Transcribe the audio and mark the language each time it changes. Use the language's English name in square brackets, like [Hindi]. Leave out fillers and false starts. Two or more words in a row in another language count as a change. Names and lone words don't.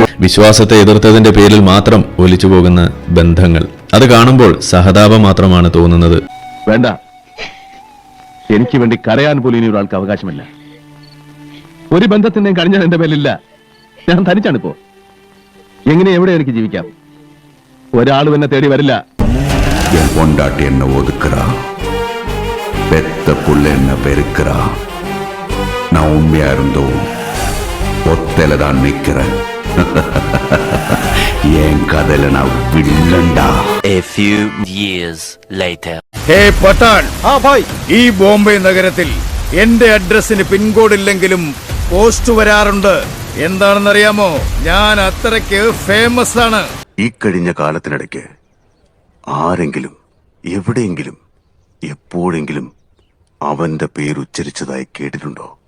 [Malayalam] വിശ്വാസത്തെ എതിർത്തതിന്റെ പേരിൽ മാത്രം ഒലിച്ചു പോകുന്ന ബന്ധങ്ങൾ, അത് കാണുമ്പോൾ സഹതാപം മാത്രമാണ് തോന്നുന്നത്. വേണ്ട, എനിക്ക് വേണ്ടി കരയാൻ പോലും ഇനി ഒരാൾക്ക് അവകാശമില്ല. ഒരു ബന്ധത്തിന്റെയും കഴിഞ്ഞാൽ എന്റെ പേരിലില്ല. ഞാൻ തനിച്ചാണിപ്പോ. എങ്ങനെ എവിടെ എനിക്ക് ജീവിക്കാം? ഒരാളും എന്നെ തേടി വരില്ല. [Tamil] என் பொண்டாட்டி என்ன ஒதுக்குறா, பெத்த புள்ள என்ன பெருக்கிறா. நான் உண்மையா இருந்தோம் ஒத்தையில தான் நிக்கிறேன். என் கதையில நான் வில்லண்டா. [English] A few years later. [Malayalam] ഹേ പട്ടാൻ, ഈ ബോംബെ നഗരത്തിൽ എന്റെ അഡ്രസ്സിന് പിൻകോഡ് ഇല്ലെങ്കിലും പോസ്റ്റ് വരാറുണ്ട്. എന്താണെന്നറിയാമോ? ഞാൻ അത്രയ്ക്ക് ഫേമസ് ആണ്. ഈ കഴിഞ്ഞ കാലത്തിനിടയ്ക്ക് ആരെങ്കിലും എവിടെയെങ്കിലും എപ്പോഴെങ്കിലും അവന്റെ പേര് ഉച്ചരിച്ചതായി കേട്ടിട്ടുണ്ടോ?